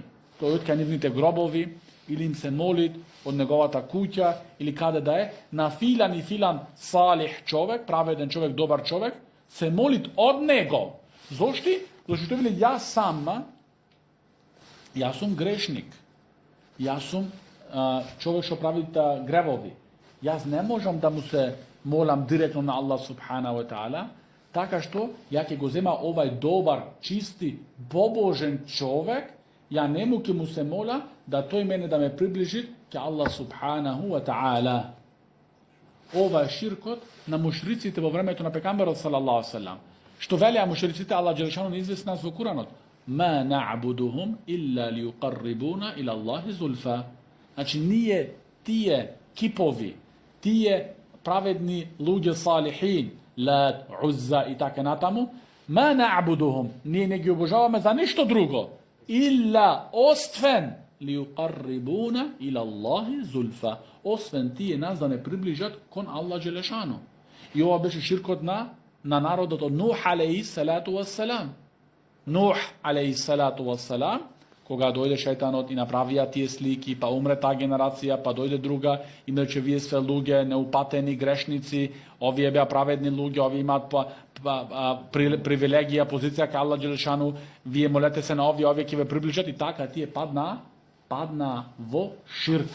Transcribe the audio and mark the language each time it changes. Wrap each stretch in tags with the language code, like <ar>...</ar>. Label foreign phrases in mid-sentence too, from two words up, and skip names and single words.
<mk>Тој од кај нивните гробови, или им се молит од неговата куќа, или каде да е, на филан и филан салих човек, праведен човек, добар човек, се молит од него. Зошто? Зашто вели, јас сум грешник, јас сум човек што прави гревови. Јас не можам да му се молам директно на Аллах субхана ва таала, така што ја ќе го зема овај добар, чисти, побожен човек, ја нему ќе му се мола да тој мене да ме приближи ке Аллах</mk> <ar>سبحانه وتعالى.</ar> <mk>Ова е ширкот на мушриците во времето на пекамберот</mk> <ar>صلى الله سلام.</ar> <mk>Што велеа мушриците, Аллах джелешану не извести нас во Куранот.</mk> <ar>ما نعبدهم إلا ليقربونا إلى الله زلفى.</ar> <mk>Значи ние тие кипови, тие праведни луѓе салихин, Лат, Узза и така натаму,</mk> <ar>ما نعبدهم,</ar> <mk>ние не ги обожаваме за ништо друго.</mk> <ar>Illa освен ليقربونا إلى الله زلفى,</ar> <mk>освен тие нас да не приближат кон Аллах джелешану. И ова беше ширкот на народот од Нух</mk> <ar>عليه الصلاة والسلام. نوح عليه الصلاة والسلام,</ar> <mk>кога дојде шејтанот и направија тие слики, па умре таа генерација, па дојде друга, и рече вие све луѓе неупатени грешници, овие беа праведни луѓе, овие имаат привилегија, позиција кај Аллах джелешану, вие молете се на овие ќе ве приближат, и така тие падна во ширк.</mk>